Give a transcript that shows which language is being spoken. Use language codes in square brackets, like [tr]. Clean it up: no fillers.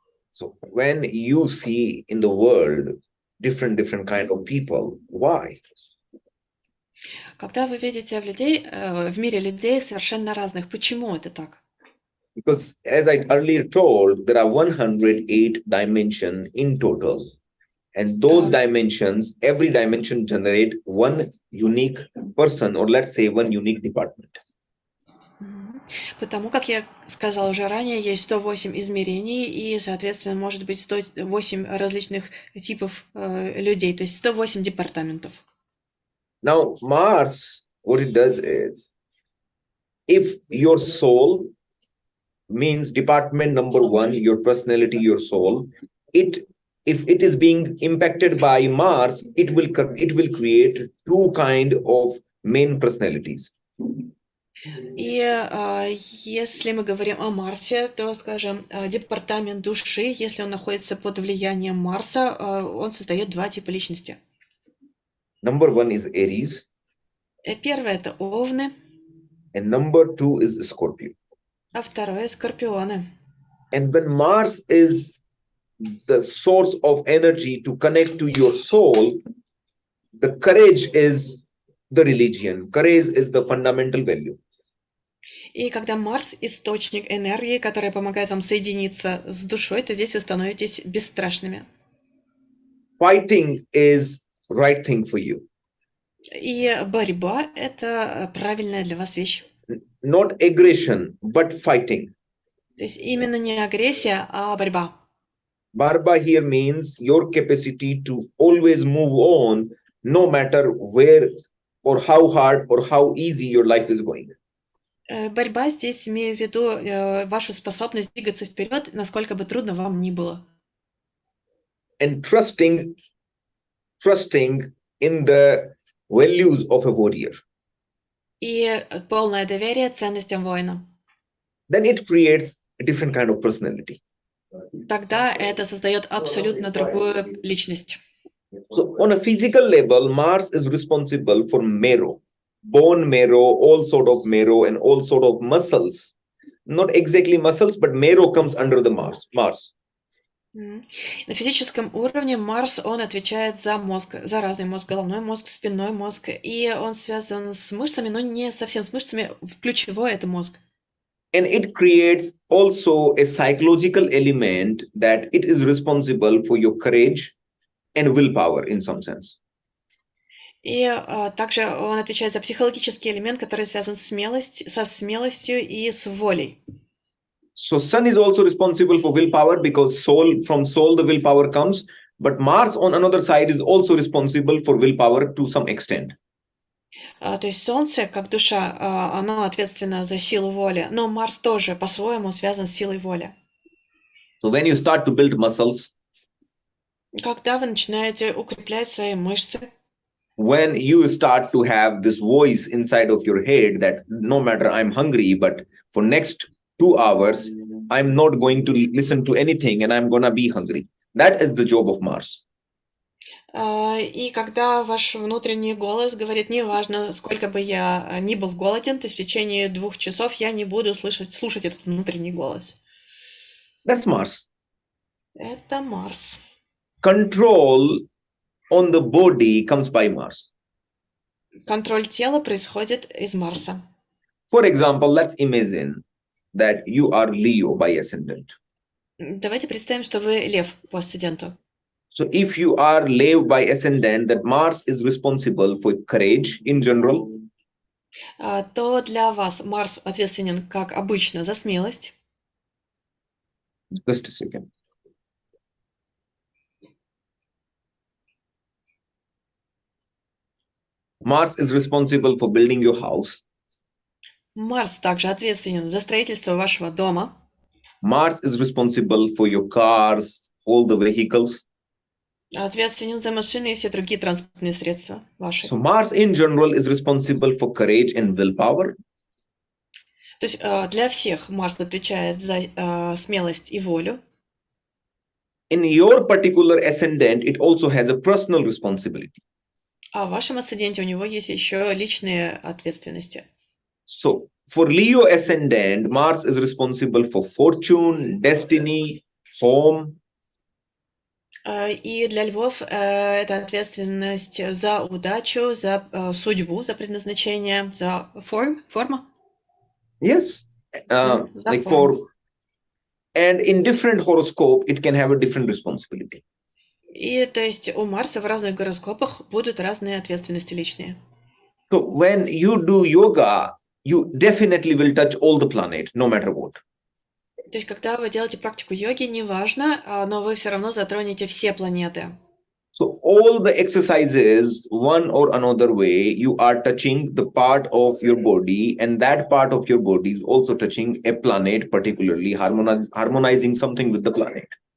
[en] So when you see in the world different kind of people, why? [ru] Когда вы видите в мире людей совершенно разных, почему это так? [en] Because as I earlier told, there are 108 dimensions in total. And those dimensions, every dimension generate one unique person, or let's say one unique department. [ru] Потому, как я сказала уже ранее, есть 108 измерений, и, соответственно, может быть 108 различных типов людей, то есть 108 департаментов. [en] Now, Mars, what it does is, if your soul means department number one, your personality, your soul, if it is being impacted by Mars, it will create two kind of main personalities. [ru] И если мы говорим о Марсе, то, скажем, департамент души, если он находится под влиянием Марса, он создает два типа личности. [en] Number one is Aries. [ru] Первое — это Овны. [en] And number two is Scorpio. [ru] А второе — Скорпионы. [en] And when Mars is the source of energy to connect to your soul, the courage is the religion. Courage is the fundamental value. [ru] И когда Марс — источник энергии, которая помогает вам соединиться с душой, то здесь вы становитесь бесстрашными. [en] Fighting is right thing for you. [ru] И борьба — это правильная для вас вещь. [en] Not aggression, but fighting. [ru] То есть именно не агрессия, а борьба. [en] Barba here means your capacity to always move on, no matter where or how hard or how easy your life is going. [ru] Борьба здесь имею в виду вашу способность двигаться вперед, насколько бы трудно вам ни было. [en] And trusting in the values of a warrior. [ru] И полное доверие ценностям воина. [en] Then it creates a different kind of personality. [ru] Тогда это создает абсолютно другую личность. [en] So on a physical level, Mars is responsible for marrow. bone marrow, all sort of marrow, and all sort of muscles. Not exactly muscles, but marrow comes under the Mars. [ru] На физическом уровне Марс, он отвечает за мозг, за разный мозг, головной мозг, спинной мозг, и он связан с мышцами, но не совсем с мышцами, ключевой это мозг. [en] And it creates also a psychological element that it is responsible for your courage and willpower in some sense. [ru] И также он отвечает за психологический элемент, который связан со смелостью и с волей. [en] So sun is also responsible for willpower because from soul the willpower comes, but Mars on another side is also responsible for willpower to some extent. [ru] То есть Солнце, как душа, оно ответственно за силу воли, но Марс тоже по-своему связан с силой воли. [en] So when you start to build muscles, [ru] когда вы начинаете укреплять свои мышцы, [en] when you start to have this voice inside of your head that no matter I'm hungry, but for next 2 hours, I'm not going to listen to anything and I'm gonna be hungry. That is the job of Mars. [ru] И когда ваш внутренний голос говорит, неважно, сколько бы я ни был голоден, то в течение 2 часов я не буду слушать этот внутренний голос. [en] That's Mars. [ru] Это Марс. [en] Control on the body comes by Mars. [ru] Контроль тела происходит из Марса. [en] For example, let's imagine that you are Leo by ascendant. [ru] Давайте представим, что вы Лев по асценденту. [en] So if you are Leo by ascendant, that Mars is responsible for courage in general. [ru] То для вас Марс ответственен, как обычно, за смелость. [en] Just a second. Mars is responsible for building your house. [ru] Марс также ответственен за строительство вашего дома. [en] Mars is responsible for your cars, all the vehicles. [ru] Ответственен за машины и все другие транспортные средства ваши. [en] So Mars in general is responsible for courage and willpower. [ru] То есть для всех Марс отвечает за смелость и волю. [en] In your particular ascendant, it also has a personal responsibility. [ru] А в вашем асценденте у него есть еще личные ответственности. [en] So for Leo ascendant, Mars is responsible for fortune, destiny, home. [ru] И для львов это ответственность за удачу, за судьбу, за предназначение, за форма. [en] Yes, like for, and in different horoscope, it can have a different responsibility. [ru] И то есть у Марса в разных гороскопах будут разные ответственности личные. [en] So when you do yoga, you definitely will touch all the planet, no matter what. [ru] То есть когда вы делаете практику йоги, неважно, но вы все равно затронете все планеты. [en] So all the exercises, one or another way, you are touching the part of your body, and that part of your body is also touching a planet, particularly harmonizing something with the planet.